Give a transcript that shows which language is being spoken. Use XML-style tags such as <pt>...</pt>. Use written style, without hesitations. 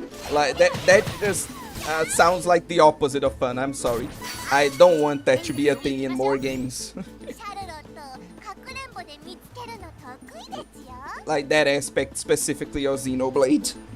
<en>Like that just sounds like the opposite of fun. I'm sorry. I don't want that to be a thing in more games.</en> <ja>シャルロットかくれんぼで見つけるの得意ですよ。</ja> <en>Like that aspect specifically of Xenoblade.</en>